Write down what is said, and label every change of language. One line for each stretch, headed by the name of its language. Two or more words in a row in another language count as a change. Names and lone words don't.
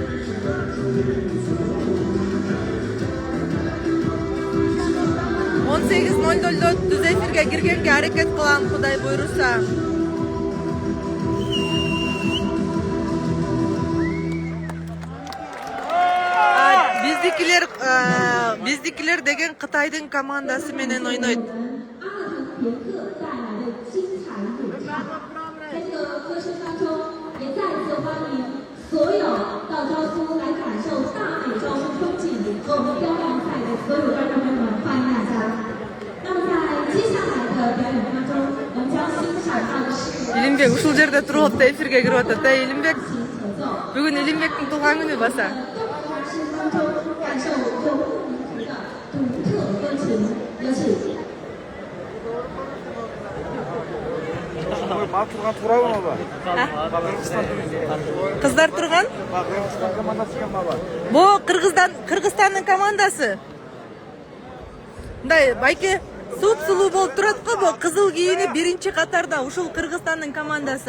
Kyrgyz: Он 18:00 түз эфирге киргенге аракет кылам, Кудай буйруса. Биздикилер деген Кытайдын командасы менен ойнойт.
Chinese: 阿勒腾别克带来的精彩演唱，在这个歌声当中，也再次欢迎所有到昭苏来感受大美昭苏风景和我们雕梁赛的所有观众朋友们，欢迎大家。那么在接下来的表演当中，我们将欣赏到的是
Kyrgyz: Илимбек ушул жерде туруп атты, эфирге кирип атат. Илимбек,
Chinese: 合奏。
Kyrgyz: бүгүн Илимбектин туулган күнү баса.
Chinese: 当中感受有不同的独特歌曲，有请。
Kyrgyz: Ма турган туурабы маба? Кыздар турган? Кыргызстан командасы экен маба? Бу Кыргызстандын командасы. Мындай байке суп-сулуу болуп турат го, бу кызыл кийини биринчи катарда ушул Кыргызстандын командасы.